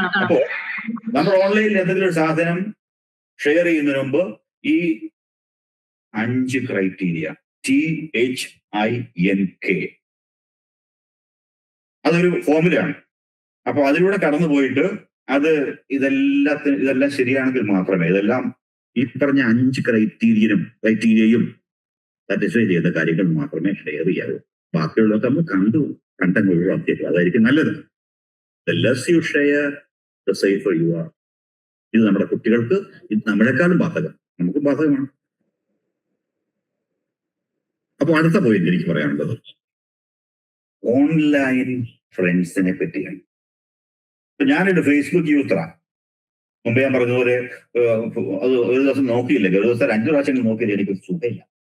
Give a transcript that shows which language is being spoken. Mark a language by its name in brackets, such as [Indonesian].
[Malayalam] അപ്പോ നമ്മൾ ഓൺലൈനിൽ എന്തെങ്കിലും ഒരു സാധനം ഷെയർ ചെയ്യുന്നതിന് മുമ്പ് ഈ 5 ക്രൈറ്റീരിയ, THINK, അതൊരു ഫോർമുലയാണ്. അപ്പൊ അതിലൂടെ കടന്നു പോയിട്ട് അത് ഇതെല്ലാം ശരിയാണെങ്കിൽ മാത്രമേ, ഇതെല്ലാം ഈ പറഞ്ഞ 5 ക്രൈറ്റീരിയയും സാറ്റിസ്ഫൈ ചെയ്ത കാര്യങ്ങൾ മാത്രമേ ഷെയർ ചെയ്യാവൂ. ബാക്കിയുള്ളതൊക്കെ നമ്മൾ കണ്ടങ്ങ് ഒഴിവാക്കിയത് അതായിരിക്കും നല്ലത്. [English] The less you share, the safer you are. [Malayalam] ഇത് നമ്മുടെ കുട്ടികൾക്ക്, ഇത് നമ്മളെക്കാളും ബാധകം, നമുക്കും ബാധകമാണ്. അപ്പൊ അടുത്ത പോയിന്റ് എനിക്ക് പറയാനുള്ളത് ഓൺലൈൻ ഫ്രണ്ട്സിനെ പറ്റിയാണ്. ഞാനൊരു ഫേസ്ബുക്ക് യൂസറാണ്. മുമ്പ് ഞാൻ പറഞ്ഞതുപോലെ അത് ഒരു ദിവസം നോക്കിയില്ല, ഒരു ദിവസം 5 പ്രാവശ്യം നോക്കിയില്ല, എനിക്ക് സുഖമില്ല.